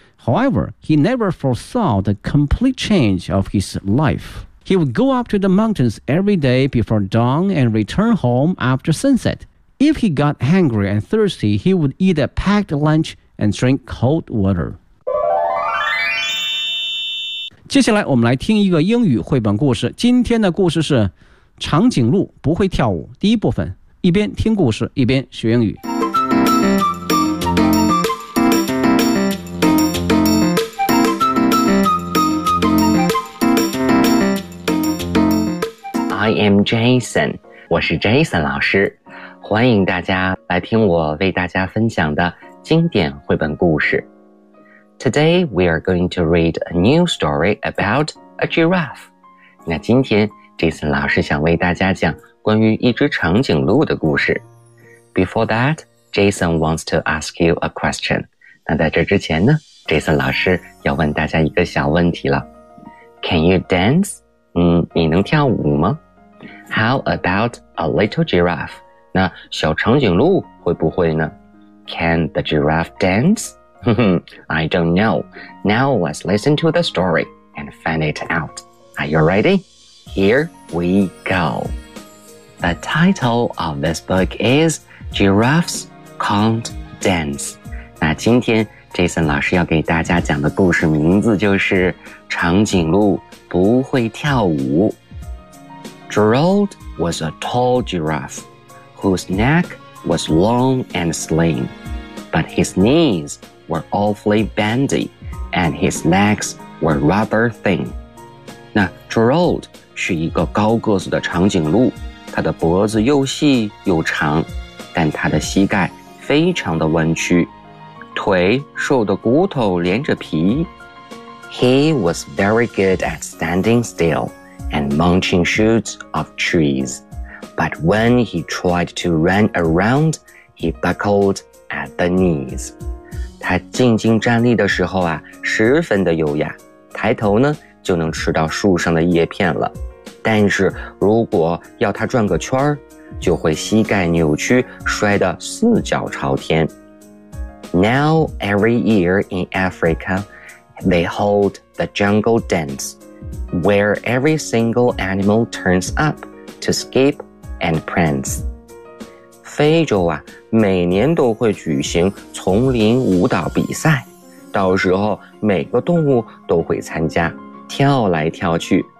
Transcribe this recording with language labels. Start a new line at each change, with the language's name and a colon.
English: However, he never foresaw the complete change of his life. He would go up to the mountains every day before dawn and return home after sunset. If he got hungry and thirsty, he would eat a packed lunch and drink cold water.
Chinese: 接下来我们来听一个英语绘本故事，今天的故事是长颈鹿不会跳舞，第一部分，一边听故事一边学英语。
English: I am Jason，
Chinese: 我是 Jason 老师，欢迎大家来听我为大家分享的经典绘本故事。
English: Today, we are going to read a new story about a giraffe.
Chinese: 那今天 Jason 老师想为大家讲关于一只长颈鹿的故事。
English: Before that, Jason wants to ask you a question.
Chinese: 那在这之前呢， Jason 老师要问大家一个小问题了。
English: Can you dance?
Chinese: 你能跳舞吗？
English: How about a little giraffe?
Chinese: 那小长颈鹿会不会呢？
English: Can the giraffe dance? I don't know. Now let's listen to the story and find it out. Are you ready? Here we go. The title of this book is Giraffes Can't Dance.
Chinese: 那今天 Jason 老师要给大家讲的故事名字就是长颈鹿不会跳舞。
English: Gerald was a tall giraffe whose neck was long and slim, but his kneeswere awfully bendy, and his legs were rather thin.
Chinese: 那 Gerald 是一个高个子的长颈鹿，他的脖子又细又长，但他的膝盖非常的弯曲，腿瘦的骨头连着皮。
English: He was very good at standing still and munching shoots of trees, but when he tried to run around, he buckled at the knees.
Chinese: 他静静站立的时候啊，十分的优雅，抬头呢就能吃到树上的叶片了。但是如果要他转个圈，就会膝盖扭曲，摔得四脚朝天。
English: Now every year in Africa, they hold the jungle dance, where every single animal turns up to skip and prance.
Chinese: 非洲啊，每年都会举行丛林舞蹈比赛，到时候每个动物都会参加，跳来跳去，